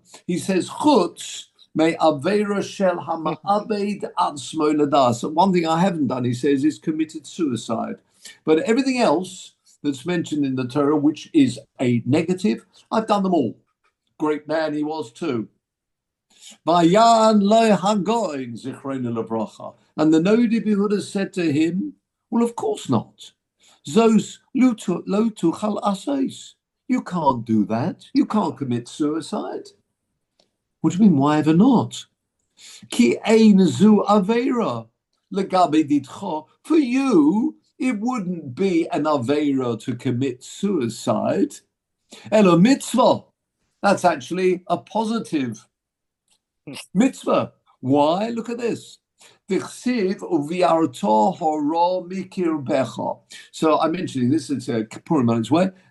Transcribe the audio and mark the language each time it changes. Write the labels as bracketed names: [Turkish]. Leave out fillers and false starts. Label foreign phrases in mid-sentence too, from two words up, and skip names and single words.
[English] He says, [Hebrew] חוץ מ עבירה של המאבד עצמו לדעת. [English] One thing I haven't done, he says, is committed suicide. But everything else that's mentioned in the Torah, which is a negative, I've done them all. Great man he was too. [Hebrew] ויען לו הגאון זכרונו לברכה. [English] And the Nodi Behuda said to him, well, of course not. [Hebrew] זאת לא תוכל לעשות. [English] You can't do that. You can't commit suicide. What do you mean, why ever not? [Hebrew] כי אין זו עבירה לגבי דידך. [English] For you, it wouldn't be an avera to commit suicide. [Hebrew] אלא מצוה. [English] That's actually a positive mitzvah. Why? Look at this. So I'm mentioning this, it's a Purim on its way.